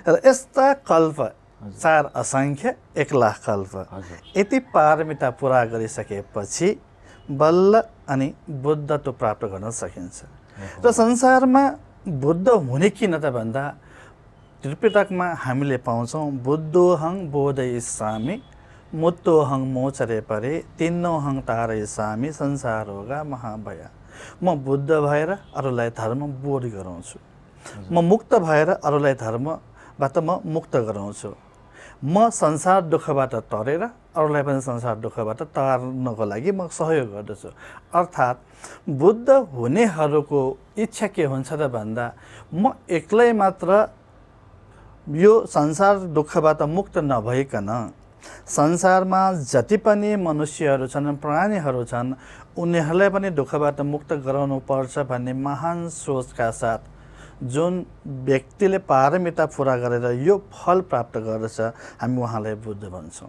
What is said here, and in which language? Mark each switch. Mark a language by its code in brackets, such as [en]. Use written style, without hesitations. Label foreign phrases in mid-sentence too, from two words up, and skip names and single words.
[ne] र यस्ता कल्प 4 असङ्ख्य 1 लाख कल्प यति पारमिता पुरा गरिसकेपछि बल्ल अनि बुद्धत्व प्राप्त गर्न सकिन्छ। र संसारमा बुद्ध हुने किन त भन्दा त्रिपिटकमा हामीले पाउँछौँ [pi] बुद्धोहङ बोधयिष्यामि मुत्तोहङ मोचरे परे तिन्नोहङ तारयिष्यामि संसार होगा महाभय। [ne] म बुद्ध भएर अरूलाई धर्म बोध गराउँछु, म मुक्त भएर अरूलाई धर्मबाट म मुक्त गराउँछु, म संसार दुःखबाट तरेर अरूलाई पनि संसार दुःखबाट तार्नको लागि म सहयोग गर्दछु। अर्थात् बुद्ध हुनेहरूको इच्छा के हुन्छ त भन्दा म एक्लै मात्र यो संसार दुःखबाट मुक्त नभइकन संसारमा जति पनि मनुष्यहरू छन्, प्राणीहरू छन्, उनीहरूलाई पनि दुःखबाट मुक्त गराउनु पर्छ भन्ने महान सोचका साथ जुन व्यक्तिले पारमिता पुरा गरेर यो फल प्राप्त गर्दछ हामी उहाँलाई बुद्ध भन्छौँ।